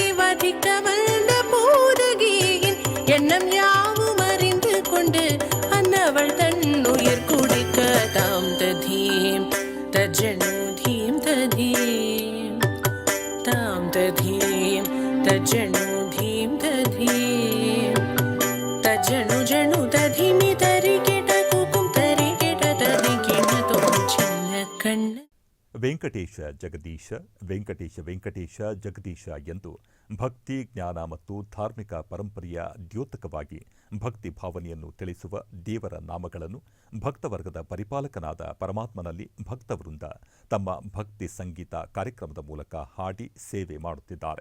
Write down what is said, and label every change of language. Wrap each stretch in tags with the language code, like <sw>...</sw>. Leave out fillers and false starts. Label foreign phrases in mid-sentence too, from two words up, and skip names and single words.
<ta>வதிக்க வந்த பூதகியின் எண்ணம் யாவும் அறிந்து கொண்டு அன்னவள் தன்னுயிர் குடிக்க தாம் ததீம் தஜனு தீம் ததீம் தாம் ததீம் தஜனு தீம் ததீம் தஜனு ஜனு ததீமி தரிகெಟ ಕುಕುಂ ತರಿಗೆಟ ತದಿಗಿನ ತೋಂ சின்ன கண்ணா.</ta> <kn>ವೆಂಕಟೇಶ ಜಗದೀಶ ವೆಂಕಟೇಶ ವೆಂಕಟೇಶ ಜಗದೀಶ ಎಂದು ಭಕ್ತಿ ಜ್ಞಾನ ಮತ್ತು ಧಾರ್ಮಿಕ ಪರಂಪರೆಯ ದ್ಯೋತಕವಾಗಿ ಭಕ್ತಿ ಭಾವನೆಯನ್ನು ತಿಳಿಸುವ ದೇವರ ನಾಮಗಳನ್ನು ಭಕ್ತವರ್ಗದ ಪರಿಪಾಲಕನಾದ ಪರಮಾತ್ಮನಲ್ಲಿ ಭಕ್ತವೃಂದ ತಮ್ಮ ಭಕ್ತಿ ಸಂಗೀತ ಕಾರ್ಯಕ್ರಮದ ಮೂಲಕ ಹಾಡಿ ಸೇವೆ ಮಾಡುತ್ತಿದ್ದಾರೆ.</kn>